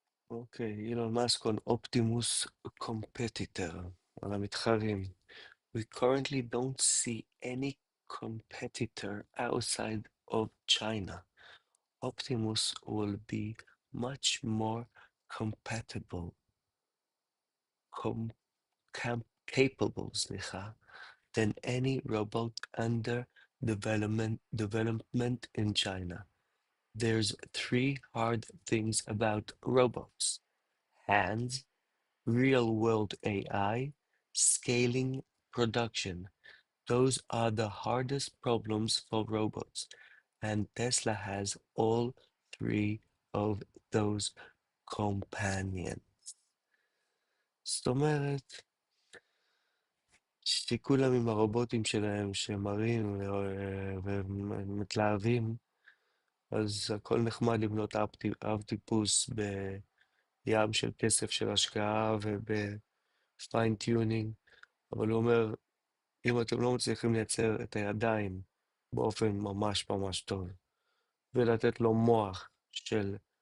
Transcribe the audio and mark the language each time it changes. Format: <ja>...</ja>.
<he>אוקיי, אילון מאסק</he> <en>on Optimus competitor,</en> <he>על המתחרים.</he> <en>We currently don't see any competitor outside of China. Optimus will be much more compatible, capable, than any robot under development in China. There's three hard things about robots: hands, real-world AI, scaling production. Those are the hardest problems for robots, and Tesla has all three of those companions.</en> <he>זאת אומרת, שכולם עם הרובוטים שלהם שמראים ומתלהבים, אז הכל נחמד לבנות אב-טיפוס בים של כסף של השקעה ובפיינטיונינג, אבל הוא אומר, אם אתם לא מצליחים לייצר את הידיים באופן ממש ממש טוב, ולתת לו מוח של</he>